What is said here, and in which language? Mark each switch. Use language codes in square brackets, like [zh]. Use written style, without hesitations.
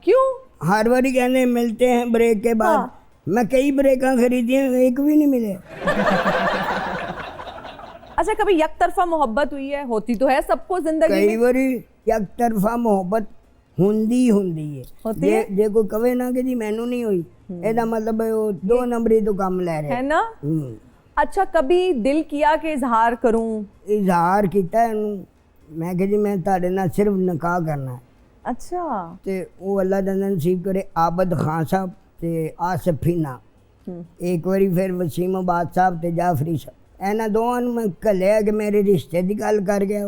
[hi] क्यों? हर बारी कहने मिलते हैं ब्रेक के बाद। हाँ। मैं कई ब्रेक खरीदी हैं, एक भी नहीं मिले। अच्छा, कभी एक तरफा मोहब्बत हुई है? होती तो है सबको जिंदगी कई में। बारी एक तरफा मोहब्बत [pa] ਹੁੰਦੀ ਹੈ। [hi] होती है? [pa] ਜੇ ਕੋਈ ਕਵੇ ਨਾ ਕਿ ਜੀ ਮੈਨੂੰ ਨਹੀਂ ਹੋਈ, ਇਹਦਾ ਮਤਲਬ ਉਹ 2 ਨੰਬਰੀ ਤੋਂ ਕੰਮ ਲੈ ਰਿਹਾ [hi] है ना। अच्छा, कभी दिल किया कि इजहार करूं? [pa] ਇਜ਼ਹਾਰ ਕੀਤਾ ਇਹਨੂੰ, ਮੈਂ ਕਿ ਜੀ ਮੈਂ ਤੁਹਾਡੇ ਨਾਲ ਸਿਰਫ ਨਿਕਾਹ ਕਰਨਾ ਹੈ। [hi] अच्छा। [pa] ਤੇ ਉਹ ਅੱਲਾ ਦਾ ਨਸੀਬ ਕਰੇ ਆਬਦ ਖਾਨ ਸਾਹਿਬ ਤੇ ਆਸਿਫ ਫੀਨਾ, ਇੱਕ ਵਾਰੀ ਫਿਰ ਵਸੀਮ ਆਬਾਦ ਸਾਹਿਬ ਤੇ ਜਾਫਰੀ ਸਾਹਿਬ, ਇਹਨਾਂ ਦੋਵਾਂ ਨੂੰ ਮੈਂ ਘੱਲਿਆ ਕਿ ਮੇਰੇ ਰਿਸ਼ਤੇ ਦੀ ਗੱਲ ਕਰ ਗਿਆ।